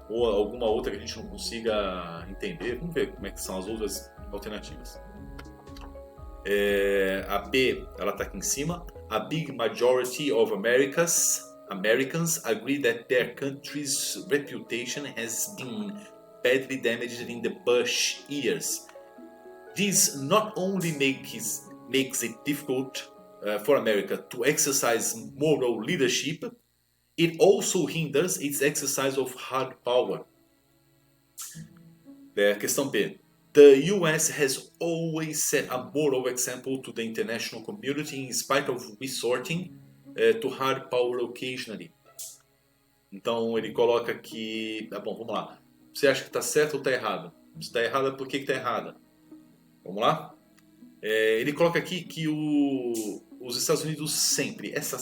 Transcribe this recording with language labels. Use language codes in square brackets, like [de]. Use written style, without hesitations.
[pt] Ou alguma outra que a gente não consiga entender. Vamos ver como é que são as outras alternativas. A B, ela está aqui em cima. [en] A big majority of Americans agree that their country's reputation has been badly damaged in the Bush years. This not only makes it difficult for America to exercise moral leadership, it also hinders its exercise of hard power. [pt] Questão B. [en] The US has always set a moral example to the international community in spite of resorting to hard power occasionally. [pt] Então ele coloca que... bom, vamos lá. Você acha que está certo ou está errado? Se está errado, por que está errado? Vamos lá? Ele coloca aqui que os Estados Unidos sempre